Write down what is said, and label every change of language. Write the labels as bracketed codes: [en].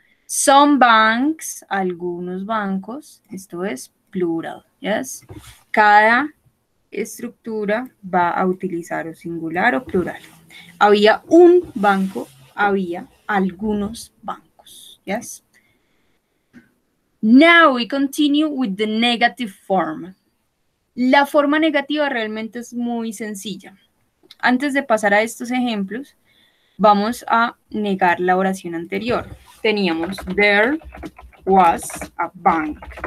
[en] Some banks, [es] algunos bancos, esto es plural. [en] Yes. [es] Cada estructura va a utilizar o singular o plural. Había un banco, había algunos bancos. [en] Yes. Now we continue with the negative form. [es] La forma negativa realmente es muy sencilla. Antes de pasar a estos ejemplos, vamos a negar la oración anterior. Teníamos, [en] there was a bank.